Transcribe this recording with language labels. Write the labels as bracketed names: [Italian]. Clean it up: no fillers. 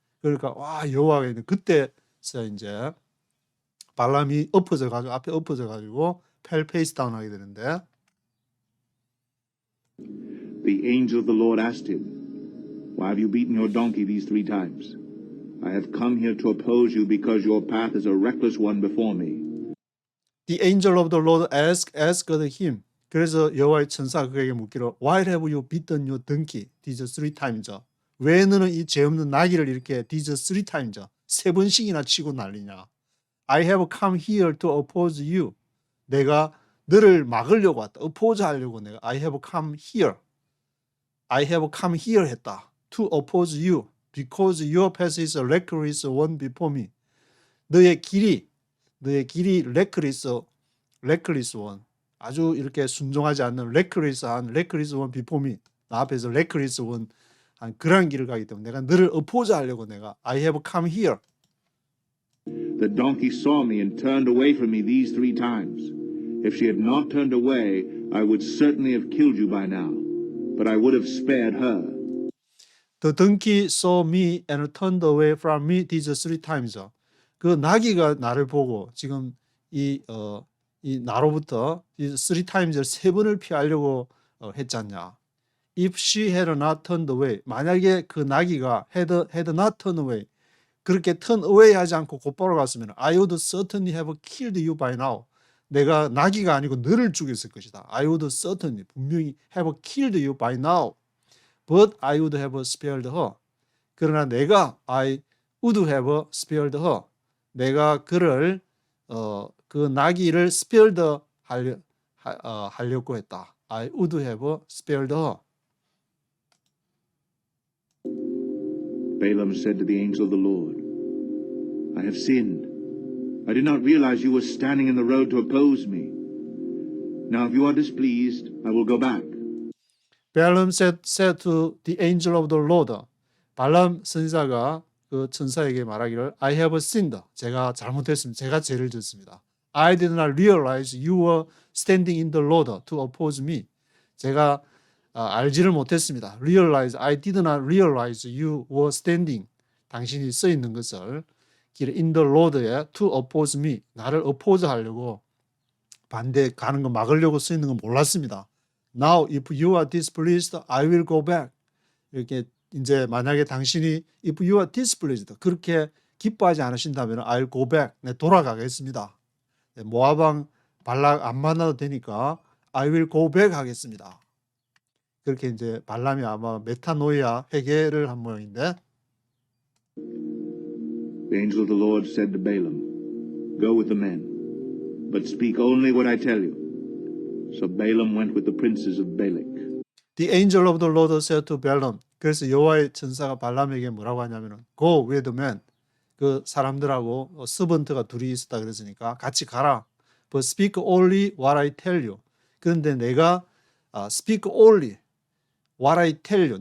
[Korean] 그러니까 와 여호와가 있는 그때서 이제 발람이 엎어져 가지고 앞에 엎어져 가지고 [English] fell face down [Korean] 하게 되는데 [English] The angel of the Lord asked him, Why have you beaten your donkey these 3 times? I have come here to oppose you because your path is a reckless one before me. The angel of the Lord asked him. [Korean] 그래서 여호와의 천사가 그에게 묻기를 [English] Why have you beaten your donkey these 3 times? [Korean] 왜 너는 이 죄 없는 나귀를 이렇게 [English] these 3 times [Korean] 3번씩이나 치고 난리냐? [English] I have come here to oppose you. [Korean] 내가 너를 막으려고 왔다. [English] oppose [Korean] 하려고 내가 [English] I have come here. I have come here [Korean] 했다. [English] To oppose you because your path is a reckless one before me. [Korean] 너의 길이 [English] reckless one. [Korean] 아주 이렇게 순종하지 않는 reckless한 [English] reckless one before me. [Korean] 나 앞에서 [English] reckless one [Korean] 한 그런 길을 가기 때문에 내가 너를 oppose 하려고 내가 [English] I have come here. The donkey saw me and turned away from me these 3 times. If she had not turned away, I would certainly have killed you by now. But I would have spared her. The donkey saw me and turned away from me these 3 times. [Korean] 그 나귀가 나를 보고 지금 이 나로부터 3 times를 3번을 피하려고 했잖냐. [English] If she had not turned away, [Korean] 만약에 그 나귀가 [English] had not turned away, [Korean] 그렇게 [English] turn away [Korean] 하지 않고 곧바로 갔으면 [English] I would certainly have killed you by now. [Korean] 내가 나귀가 아니고 너를 죽였을 것이다. [English] I would certainly [Korean] 분명히 [English] have killed you by now. But I would have spared her. [Korean] 그러나 내가 [English] I would have spared her. [Korean] 내가 그를 그 나귀를 spared 하려고 했다. [English] I would have spared her. Balaam said to the angel of the Lord, I have sinned. I did not realize you were standing in the road to oppose me. Now if you are displeased, I will go back. Balaam said to the angel of the Lord. [Korean] 발람 선지자가 그 천사에게 말하기를 [English] I have sinned. [Korean] 제가 잘못했습니다. 제가 죄를 졌습니다. [English] I did not realize you were standing in the road to oppose me. [Korean] 제가 알지를 못했습니다. [English] I did not realize you were standing. [Korean] 당신이 서 있는 것을 [English] in the road에 to oppose me. [Korean] 나를 oppose 하려고 반대 가는 거 막으려고 서 있는 건 몰랐습니다. [English] Now if you are displeased, I will go back. [Korean] 이렇게 이제 만약에 당신이 [English] if you are displeased [Korean] 그렇게 기뻐하지 않으신다면 [English] I'll go back. [Korean] 네, 돌아가겠습니다. 네, 모압왕 발락 안 만나도 되니까 [English] I will go back [Korean] 하겠습니다. 그렇게 이제 발람이 아마 메타노이아 회개를 한 모양인데 [English] The angel of the Lord said to Balaam, Go with the men, but speak only what I tell you. So Balaam went with the princes of Balak. The angel of the Lord said to Balaam. [Korean] 그래서 여호와의 천사가 발람에게 뭐라고 하냐면은 [English] Go with the men. [Korean] 그 사람들하고 서번트가 둘이 있었다 그랬으니까 같이 가라. [English] But speak only what I tell you. [Korean] 그런데 내가 [English] speak only what I tell you.